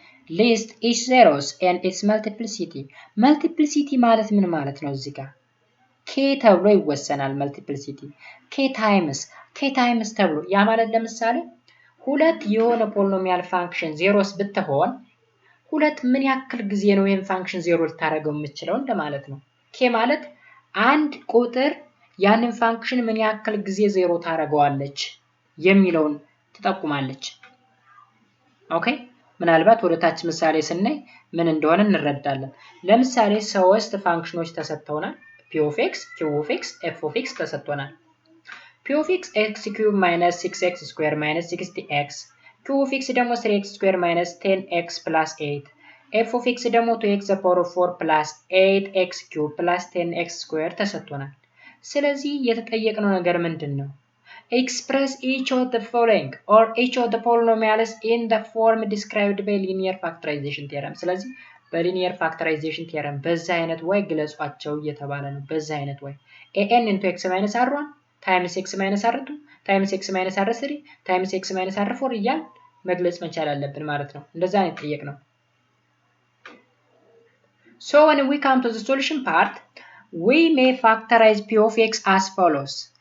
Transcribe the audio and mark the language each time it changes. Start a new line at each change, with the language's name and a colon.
English: List each zeros and its multiplicity.
Amharic: Multiplicity ማለት ምን ማለት ነው? እዚህ ጋር k ተብሎ ይወሰናል።
English: multiplicity k times
Amharic: ተብሎ ያ ማለት ለምሳሌ ሁለት የሆነ ፖሊኖሚያል ፋንክሽን ዜሮስ ብትሆን ሁለት ምን ያክል ጊዜ ነው ይሄን ፋንክሽን ዜሮ ልታደርገው የምትችለው እንደማለት ነው። k ማለት አንድ ቁጥር ያንን ፋንክሽን ምን ያክል ጊዜ ዜሮ ታደርገዋለች የሚለውን ትጠቁማለች። ኦኬ ምናልባት ወደታች ምሳሌ ስናይ ምን እንደሆነ እንረዳለን። ለምሳሌ ሶስት ፋንክሽኖች ተሰጥተውናል።
English: p of x, q of x, f of x
Amharic: ተሰጥቶናል።
English: p of x x³ minus 6x square minus 60x, q of x
Amharic: ደግሞ
English: 3x square minus 10x plus 8, f of x
Amharic: ደግሞ
English: 2x the power of 4 plus 8x cube plus 10x square
Amharic: ተሰጥቶናል። ስለዚህ የተጠየቅነው ነገር ምንድነው?
English: Express each of the following or each of the polynomials in the form described by linear factorization theorem.
Amharic: ስለዚህ በሊኒየር ፋክተራይዜሽን ቲዮረም በዛ አይነት ወይ ግለጿቸው እየተባለ ነው። በዛ አይነት ወይ
English: an into x minus r1 times x minus r2 times x minus r3 times x minus r4
Amharic: እያል መግለጽ መቻል አለብን ማለት ነው። እንደዛ ነው የተጠየቅነው።
English: So when we come to the solution part, we may factorize p of x as follows.